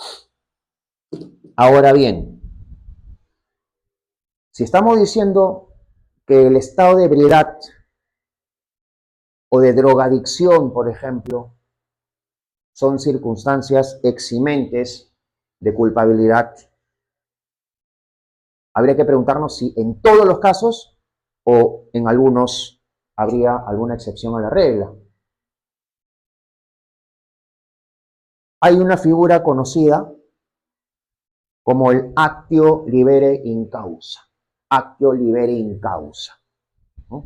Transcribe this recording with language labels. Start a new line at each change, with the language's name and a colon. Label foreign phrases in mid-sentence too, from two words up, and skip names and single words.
Spanish: Ahora bien, si estamos diciendo que el estado de ebriedad o de drogadicción, por ejemplo, son circunstancias eximentes de culpabilidad, habría que preguntarnos si en todos los casos o en algunos habría alguna excepción a la regla. Hay una figura conocida como el
Latin: actio libere in causa. Actio libere in causa,
Spanish: ¿no?